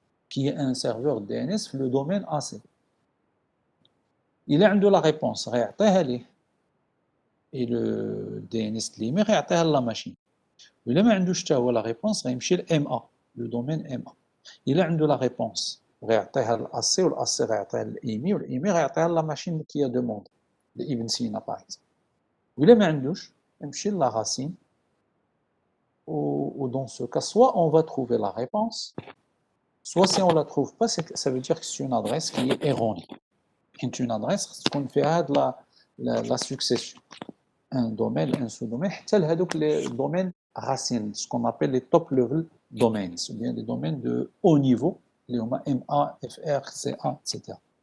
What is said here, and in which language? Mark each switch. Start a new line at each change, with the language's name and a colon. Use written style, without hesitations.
French: Qui est un serveur DNS, le domaine AC. Il a de la réponse, et le DNS l'IMI
Arabic: غيعطيها
French: la machine.
Arabic: وإلا ما عندوش حتى هو la réponse غيمشي MA, le domaine MA.
French: Il a de la réponse
Arabic: غيعطيها l'AC والAC غيعطيها l'IMI والIMI غيعطيها
French: la machine qui a demandé, l'Ibn Sina par exemple.
Arabic: وإلا ما عندوش يمشي la racine.
French: Ou dans ce cas, soit on va trouver la réponse, soit si on ne la trouve pas, ça veut dire que c'est une adresse qui est erronée. C'est une adresse qu'on fait de la succession. Un domaine, un sous-domaine, les domaines racines, ce qu'on appelle les top level domains, ou bien des domaines de haut niveau, les MA, FR, CA, etc.